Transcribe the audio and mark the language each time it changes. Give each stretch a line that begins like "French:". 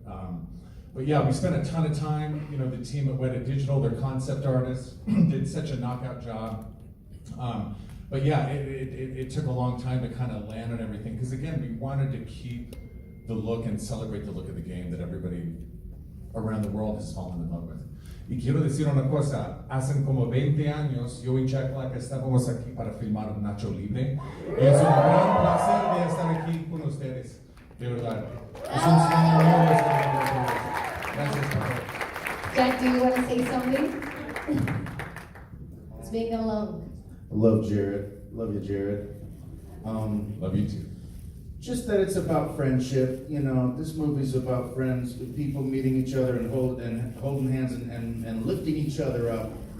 English: But yeah, we spent a ton of time, you know, the team at Weta Digital, their concept artists, did such a knockout job. But yeah, it took a long time to kind of land on everything, because again, we wanted to keep the look and celebrate the look of the game that everybody around the world has fallen in love with.
Spanish: Y quiero decir una cosa, hace como 20 años yo y Chacla que estábamos aquí para filmar Nacho Libre, y es un gran placer de estar aquí con ustedes, de verdad. Es un sueño nuevo estar con ustedes. Gracias por todo.
English: Jack, do you want to say something? It's been a long. I love Jared. Love you, Jared. Love you too. Just that it's about friendship. You know, this movie's about friends, people meeting each other and holding hands and lifting each other up.